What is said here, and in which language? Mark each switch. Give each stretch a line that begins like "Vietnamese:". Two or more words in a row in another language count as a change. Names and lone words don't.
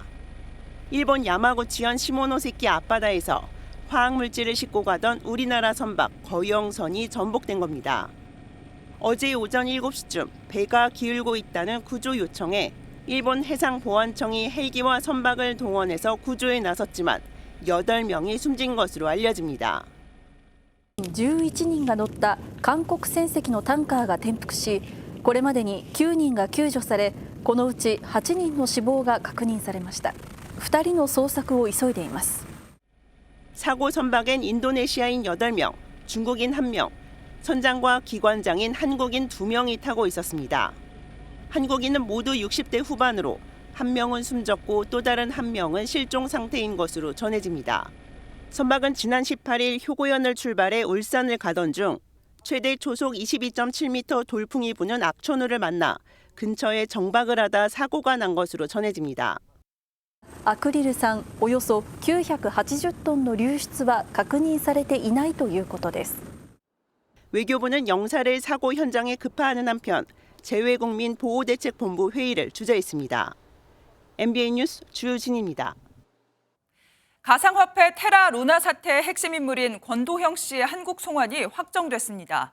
Korean: 일본 야마구치현 시모노세키 앞바다에서 화학물질을 싣고 가던 우리나라 선박 거영선이 전복된 겁니다. 어제 오전 7시쯤 배가 기울고 있다는 구조 요청에 일본 해상보안청이 헬기와 선박을 동원해서 구조에 나섰지만 8명이 숨진 것으로 알려집니다.
Japanese: 11 人が乗った韓国船籍のタンカーが転覆し、これまでに9人が救助され、このうち8人の死亡が確認されました。2人の捜索を急いでいます。
Korean: 사고 선박엔 인도네시아인 8명, 중국인 1명, 선장과 기관장인 한국인 2명이 타고 있었습니다. 한국인은 모두 60대 후반으로 1명은 숨졌고 또 다른 1명은 실종 상태인 것으로 전해집니다. 선박은 지난 18일 효고현을 출발해 울산을 가던 중 최대 초속 22.7m 돌풍이 부는 악천후를 만나 근처에 정박을 하다 사고가 난 것으로 전해집니다.
Japanese: アクリル酸およそ980トンの流出は確認されていないということです。
Korean: 외교부는 영사를 사고 현장에 급파하는 한편 재외국민 보호대책본부 회의를 주재했습니다. MBN 뉴스 주진입니다. 가상화폐 테라 루나 사태의 핵심 인물인 권도형 씨의 한국 송환이 확정됐습니다.